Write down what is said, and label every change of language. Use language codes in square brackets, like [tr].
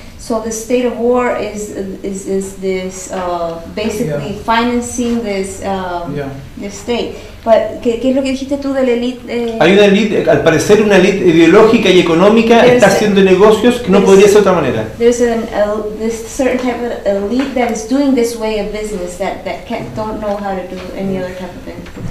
[en] So the state of war is this basically financing this this state. [es] But ¿qué es lo que dijiste tú de la élite? Hay una élite, al parecer una élite ideológica y económica está haciendo negocios que no podría ser de otra manera. [en] There's this certain type of elite that is doing this way of business that don't know how to do any other type of business.